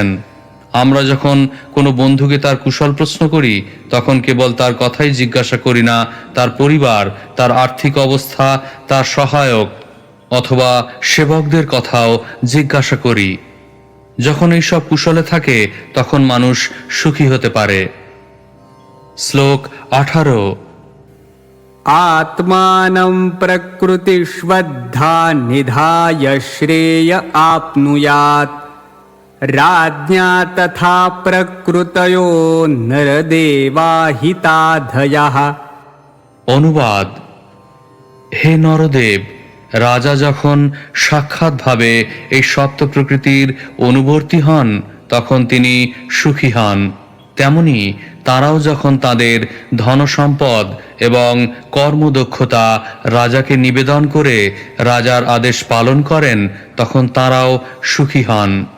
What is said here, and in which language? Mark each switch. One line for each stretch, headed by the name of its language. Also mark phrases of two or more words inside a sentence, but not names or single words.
Bangla: আমরা যখন কোনো বন্ধুকে তার কুশল প্রশ্ন করি তখন কেবল তার কথাই জিজ্ঞাসা করি না, তার পরিবার, তার আর্থিক অবস্থা, তার সহায়ক অথবা সেবকদের কথাও জিজ্ঞাসা করি। যখন এইসব কুশলে থাকে তখন মানুষ সুখী হতে পারে। শ্লোক 18।
Sanskrit: आत्मानं प्रकृतिष्वद्धा निधाय श्रेय आप्नुयात् राज्ञा तथा प्रकृतयो नरदेवा हिताधयः।
Bangla: অনুবাদ: হে নরদেব, রাজা যখন সাক্ষাৎভাবে এই সপ্ত প্রকৃতির অনুবর্তী হন তখন তিনি সুখী হন। তেমনি তারাও যখন তাদের ধনসম্পদ এবং কর্মদক্ষতা রাজাকে নিবেদন করে রাজার আদেশ পালন করেন তখন তারাও সুখী হন।